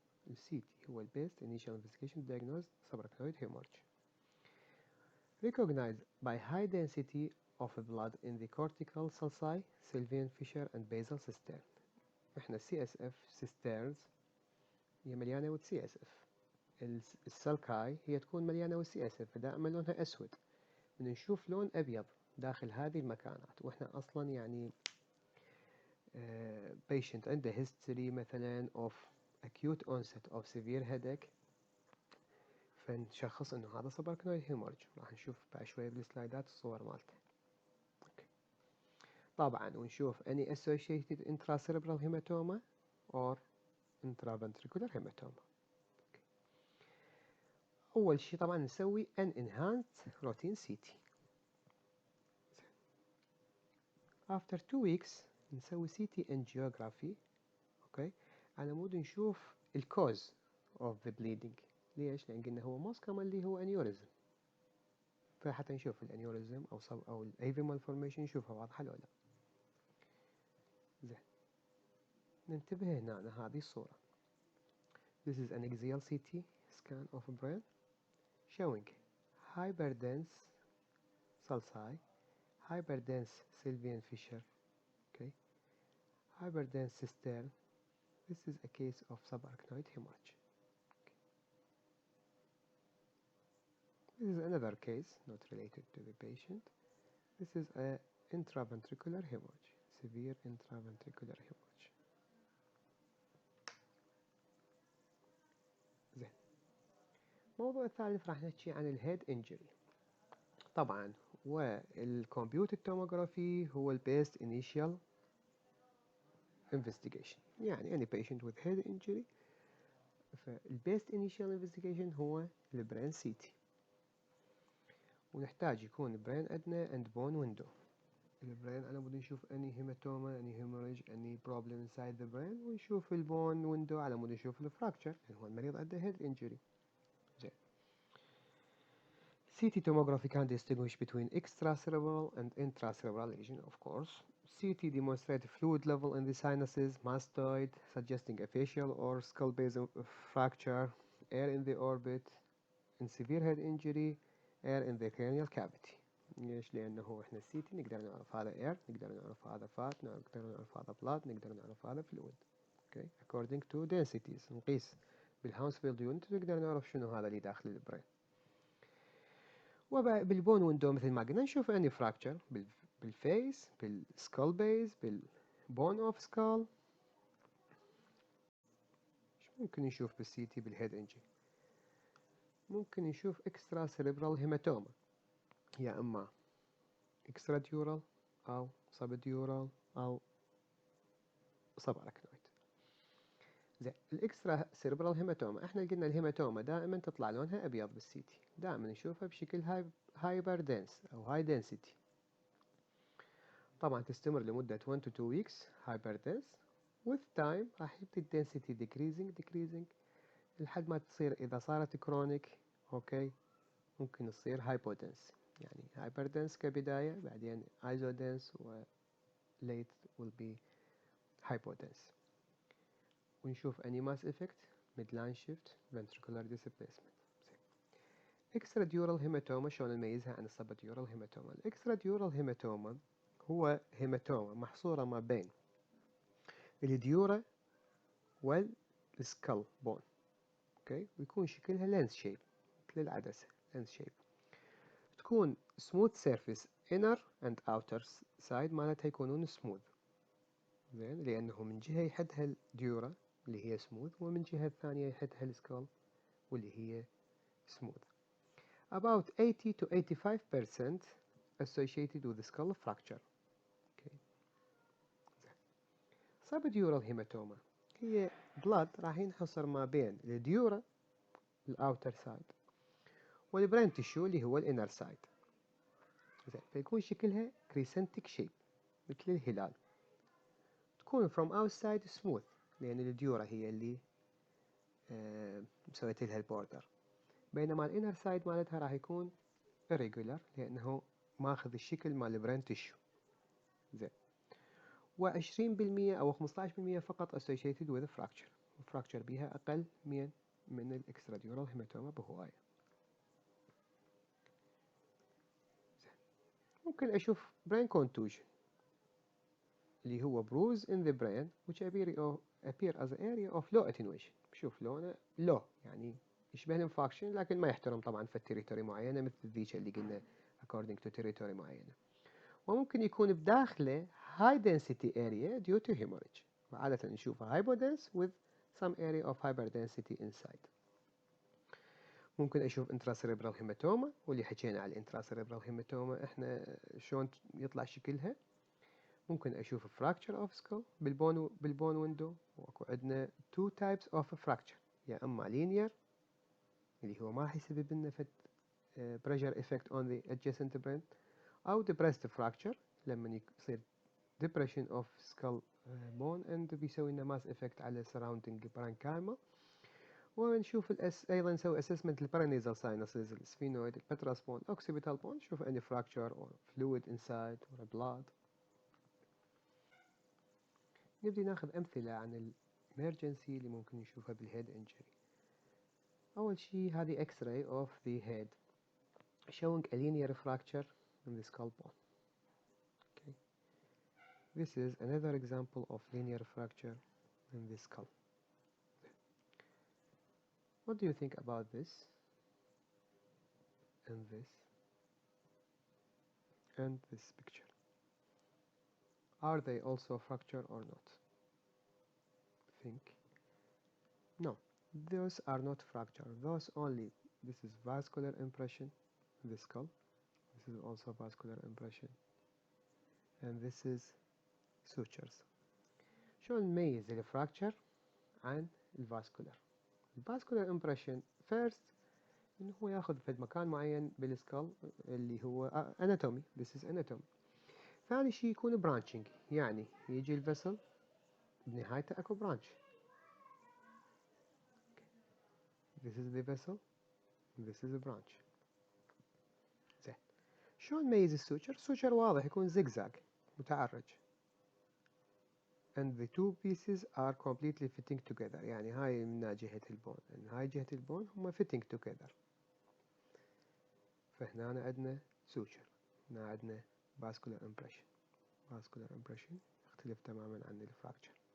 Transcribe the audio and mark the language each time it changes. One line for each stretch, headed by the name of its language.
English: ال CT هو the best initial investigation to diagnose subarachnoid hemorrhage. Recognized by high density of blood in the cortical sulci, sylvian fissure and basal cistern.
Arabic: احنا
English: CSF cisterns
Arabic: هي مليانة
English: with CSF.
Arabic: السلكاي هي تكون مليانة with CSF، فدائما لونها أسود. نشوف لون أبيض داخل هذه المكانات، وإحنا أصلا يعني patient عنده history مثلا
English: of acute onset of severe headache،
Arabic: فنشخص إنه هذا subarachnoid hemorrhage. راح نشوف بعد شوية بالسلايدات الصور مالته. طبعا ونشوف
English: any associated intracerebral hematoma or intraventricular hematoma.
Arabic: أول شيء طبعا نسوي
English: an enhanced routine CT. After 2 weeks
Arabic: نسوي
English: CT angiography. okay.
Arabic: على مود نشوف الكوز
English: of the bleeding.
Arabic: ليش؟ لأن قلنا هو
English: most commonly
Arabic: هو aneurysm، فحتى نشوف الانيوريزم أو ال AV malformation نشوفها واضحة ولا لا. زين. ننتبه هنا على هذه الصورة.
English: This is an axial CT scan of a brain showing hyperdense sulci, hyperdense sylvian fissure, okay, hyperdense cistern. This is a case of subarachnoid hemorrhage. Okay. This is another case not related to the patient. This is a intraventricular hemorrhage, severe intraventricular hemorrhage.
Arabic: زين. الموضوع الثالث راح نحكي عن الهيد انجري. طبعا والكمبيوتر توموغرافي هو البيست انيشال investigation.
English: يعني any patient with head injury فالبيست initial investigation هو البرين CT،
Arabic: ونحتاج يكون البرين عندنا
English: and bone window.
Arabic: البرين أنا بدي نشوف
English: any hematoma, any hemorrhage, any problem inside the brain،
Arabic: ونشوف البون ويندو على مود نشوف الفراكتشر، يعني هو المريض عنده head injury. زين.
English: CT tomography can distinguish between extracerebral and intracerebral lesion, of course. CT demonstrates fluid level in the sinuses, mastoid, suggesting a facial or skull base fracture, air in the orbit, in severe head injury, air in the cranial cavity.
Arabic: ليش؟ لأنه إحنا CT نقدر نعرف هذا air، نقدر نعرف هذا fat، نقدر نعرف هذا blood، نقدر نعرف هذا fluid.
English: Okay. According to densities
Arabic: نقيس بالهاوسفيلد يونت نقدر نعرف شنو هذا اللي داخل البرين. وبالبون ويندو مثل ما قلنا نشوف اني فراكتشر بالفيس، بالسكال بيز، بالبون اوف سكال. ايش ممكن نشوف بالسي تي بالهيد انجي؟ ممكن نشوف اكسترا سيريبرال هيماتوما، يا اما اكسترا ديورال او سبديورال او سباراكنويد. زين. الاكسترا سيريبرال هيماتوما احنا قلنا الهيماتوما دائما تطلع لونها ابيض بالسي تي، دائما نشوفها بشكل هايبر دنس او هاي دنسيتي. طبعا تستمر لمدة
English: 1 to 2 weeks hypertense. with time
Arabic: راح يبدي
English: density decreasing
Arabic: لحد ما تصير إذا صارت
English: chronic okay ممكن تصير hypodense، يعني hyperdense كبداية بعدين isodense و late will be hypodense.
Arabic: ونشوف
English: any mass effect midline shift ventricular displacement.
Arabic: extradural hematoma شلون نميزها عن السبديورال هيماتوما؟ الاكستراديورال هيماتوما هو هيماتوما محصورة ما بين الديورا والسكال بون اوكي، ويكون شكلها لينس شيب مثل العدسة لينس شيب، تكون
English: smooth surface inner and outer side
Arabic: مالتها يكونون smooth زين، لأنه من جهة يحدها الديورا اللي هي smooth ومن جهة الثانية يحدها السكال واللي هي smooth.
English: about 80 to 85% associated with skull fracture. okay.
Arabic: subdural hematoma هي blood راح ينحصر ما بين الديورا الاوتر سايد والبرين تيشو اللي هو الانر سايد، فيكون شكلها crescentic shape مثل الهلال، تكون
English: from outside smooth
Arabic: لأن الديورا هي اللي مسويت لها البوردر، بينما الانر سايد مالتها راح يكون irregular لأنه ماخذ الشكل مال البرين تيشو. زين، و20% أو 15% فقط
English: associated with fracture،
Arabic: fracture بيها أقل من الإكستراديورال هيماتوما بهواية. ممكن أشوف
English: brain contusion
Arabic: اللي هو
English: bruise in the brain which appear as an area of low attenuation.
Arabic: بشوف لونه low يعني يشبه الانفاكشن لكن ما يحترم طبعا في التريتوري معينة مثل ذيك اللي قلنا
English: according to territory
Arabic: معينة. وممكن يكون بداخله
English: high density area due to hemorrhage،
Arabic: وعادة نشوفها
English: hypodense with some area of hyperdensity inside.
Arabic: ممكن أشوف intracerebral hematoma، واللي حكينا على intracerebral hematoma إحنا شلون يطلع شكلها. ممكن أشوف
English: fracture of skull بالبون window، وأكو عندنا two types of fracture، يا أما linear
Arabic: اللي هو ما راح يسبب لنا
English: pressure effect on the adjacent brain، أو depressed fracture لما يصير depression of skull bone and بيسوي لنا mass effect على surrounding parenchyma.
Arabic: ونشوف أيضا نسوي
English: assessment للبارانيزال sinuses، السفينويد، البتراس بون، occipital bone، نشوف any fracture or fluid inside or blood.
Arabic: نبدي ناخذ أمثلة عن الإمرجنسي اللي ممكن نشوفها بالهيد injury. أول شيء هذه
English: X-ray of the head showing a linear fracture in the skull bone. Okay. This is another example of linear fracture in the skull. What do you think about this and this picture? Are they also fracture or not? Think. No, those are not fracture. Those only, this is vascular impression in the skull. This is also vascular impression. And this is sutures.
Arabic: شو نميز الفراكتشر عن الفاسكولار؟ الفاسكولار
English: impression first
Arabic: إنه هو ياخذ في مكان معين بالسكال اللي هو anatomy.
English: This is anatomy.
Arabic: ثاني شيء يكون branching، يعني يجي الفسل بنهايته اكو branch.
English: This is the vessel. This is the branch.
Arabic: زين، شلون نميز السوتشر؟ السوتشر واضح يكون زجزاج متعرج.
English: And the two pieces are completely fitting together،
Arabic: يعني هاي من جهة البون، يعني هاي جهة البون هم
English: fitting together.
Arabic: فهنا عندنا suture، هنا عندنا
English: vascular impression.
Arabic: vascular impression يختلف تماما عن الفراكتشر.